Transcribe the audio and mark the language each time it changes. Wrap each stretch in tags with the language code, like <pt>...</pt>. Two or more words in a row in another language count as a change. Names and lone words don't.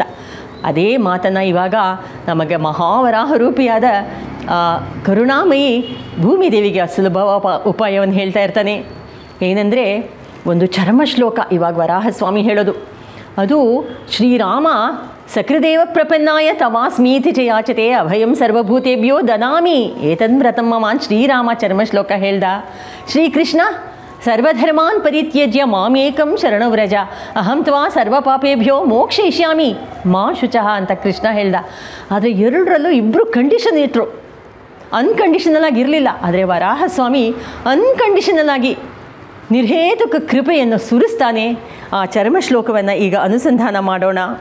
<kn>ಅದೇ ಮಾತನ್ನು ಇವಾಗ ನಮಗೆ ಮಹಾವರಾಹ ರೂಪಿಯಾದ ಕರುಣಾಮಯಿ ಭೂಮಿದೇವಿಗೆ ಸುಲಭ ಉಪಾಯವನ್ನು ಹೇಳ್ತಾ ಇರ್ತಾನೆ. ಏನಂದರೆ ಒಂದು ಚರ್ಮ ಶ್ಲೋಕ ಇವಾಗ ವರಾಹಸ್ವಾಮಿ ಹೇಳೋದು.</kn> <sa>ಅದು ಶ್ರೀರಾಮ ಸಕೃದೇವ ಪ್ರಪನ್ನಾಯ ತವಾಸ್ಮೀತಿ ಚ ಯಾಚತೆ ಅಭಯಂ ಸರ್ವಭೂತೇಭ್ಯೋ ದನಾಮಿ ಏತನ್ವ್ರತಂ ಮಮಾನ್</sa> <kn>ಶ್ರೀರಾಮ ಚರ್ಮ ಶ್ಲೋಕ ಹೇಳ್ದ.</kn> <sa>ಶ್ರೀಕೃಷ್ಣ ಸರ್ವಧರ್ಮಾನ್ ಪರಿತ್ಯಜ್ಯ ಮಾಮೇಕಂ ಶರಣವ್ರಜ ಅಹಂ ತ್ವಾ ಸರ್ವಪಾಪೇಭ್ಯೋ ಮೋಕ್ಷಯಿಷ್ಯಾಮಿ ಮಾ ಶುಚಃ</sa> <kn>ಅಂತ ಕೃಷ್ಣ ಹೇಳ್ದ. ಆದರೆ ಎರಡರಲ್ಲೂ ಇಬ್ಬರು ಕಂಡೀಷನ್ ಇಟ್ಟರು, ಅನ್ಕಂಡೀಷನಲ್ ಆಗಿರಲಿಲ್ಲ. ಆದರೆ ವರಾಹಸ್ವಾಮಿ ಅನ್ಕಂಡೀಷನಲ್ ಆಗಿ ನಿರ್ಹೇತುಕ ಕೃಪೆಯನ್ನು ಸುರಿಸ್ತಾನೆ. ಆ ಚರ್ಮ ಶ್ಲೋಕವನ್ನು ಈಗ ಅನುಸಂಧಾನ ಮಾಡೋಣ.</kn>